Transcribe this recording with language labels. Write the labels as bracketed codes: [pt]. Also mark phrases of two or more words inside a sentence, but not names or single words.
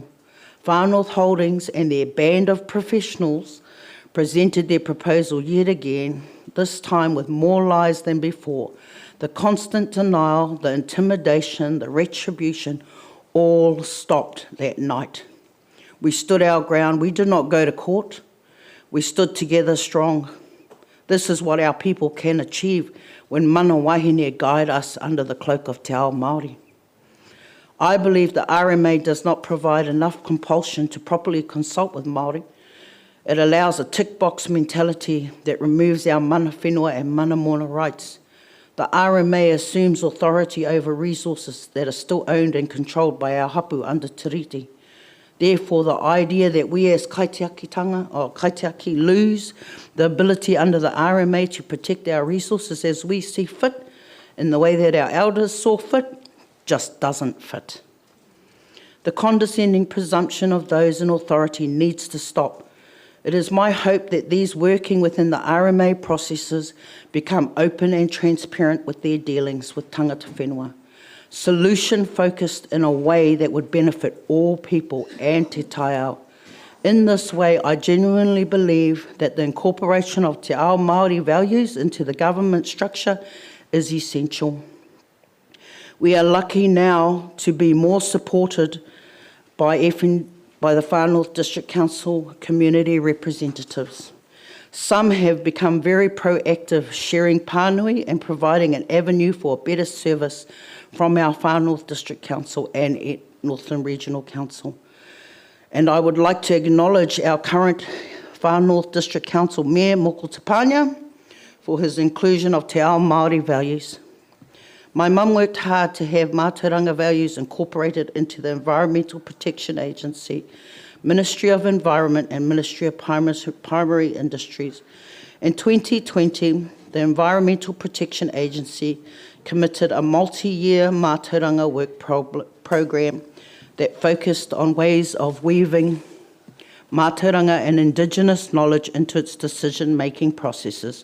[en] Whānau Holdings and their band of professionals presented their proposal yet again, this time with more lies than before. The constant denial, the intimidation, the retribution, all stopped that night. We stood our ground. We did not go to court. We stood together strong. This is what our people can achieve when [mi] mana wahine [en] guide us under the cloak of [mi] te ao Māori. [en] I believe the RMA does not provide enough compulsion to properly consult with Māori. It allows a tick box mentality that removes our [mi] mana whenua [en] and [mi] mana mona [en] rights. The RMA assumes authority over resources that are still owned and controlled by our hapu under tiriti. Therefore, the idea that we as kaitiakitanga or kaitiaki lose the ability under the RMA to protect our resources as we see fit in the way that our elders saw fit just doesn't fit. The condescending presumption of those in authority needs to stop. It is my hope that these working within the RMA processes become open and transparent with their dealings with [mi] tangata whenua, [en] solution-focused in a way that would benefit all people and [mi] te taiao. [en] In this way, I genuinely believe that the incorporation of [mi] te ao Māori [en] values into the government structure is essential. We are lucky now to be more supported by the Far North District Council community representatives. Some have become very proactive, sharing pānui and providing an avenue for a better service from our Far North District Council and Northern Regional Council. And I would like to acknowledge our current Far North District Council Mayor, Moko Tapania, for his inclusion of [mi] te ao Māori [en] values. My mum worked hard to have mātauranga values incorporated into the Environmental Protection Agency, Ministry of Environment and Ministry of Primary Industries. In 2020, the Environmental Protection Agency committed a multi-year mātauranga work program that focused on ways of weaving mātauranga and Indigenous knowledge into its decision-making processes.